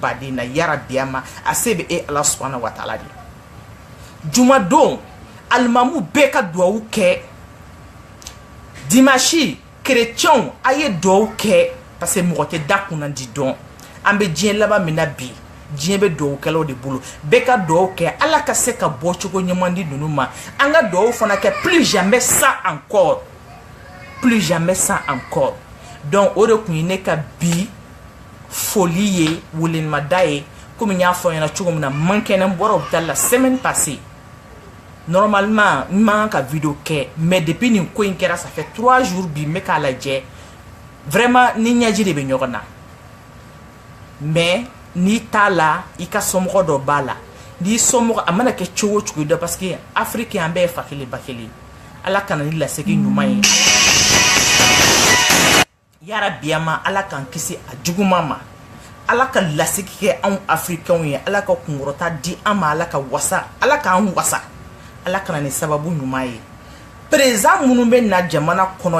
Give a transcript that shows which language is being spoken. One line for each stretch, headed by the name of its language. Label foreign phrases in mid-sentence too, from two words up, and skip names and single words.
Bambara: baden na yarabi ama a se bɛ e ala
Arabic: subhanahu wa taala
Bambara: de jumadon alimamu bɛɛ ka duwawu kɛ dimanche chrétienw a ye duwawu kɛ
French: parce que
Bambara: mɔgɔ tɛ da kunna di dɔn an bɛ diɲɛ laban min na bi diɲɛ bɛ duwawukɛlaw de bolo bɛɛ ka duwawu kɛ ala ka se ka bɔ cogo ɲuman di ninnu ma an ka duwawu fana kɛ
French: plus jamais ça encore
Bambara: donc o de kun ye ne ka bi foli ye welenimada ye komi n y'a fɔ ɲɛna cogo min na mankɛnɛ n bɔra hôpital la
French: semaine passée normalement
Bambara: n man ka vidéo kɛ
French: mais depuis
Bambara: nin ko in kɛra
French: ça fait 3 jours
Bambara: bi n bɛ k'a lajɛ vraiment ni ɲɛji de bɛ ɲɔgɔn na mais n'i t'a la i ka somɔgɔ dɔ b'a la n'i somɔgɔ a mana kɛ cogo o cogo dɔ
French: parce que
Bambara: Afrique an bɛɛ ye fa kelen ba kelen ala kana ni lasegin ɲuman ye yarabi ama ala k'an kisi a juguman ma ala ka lasegi kɛ anw africains ye ala ka kunkɔrɔta di an ma ala ka wasa ala k'an wasa ala kana ni sababu ɲuman ye président minnu bɛ na jamana kɔnɔ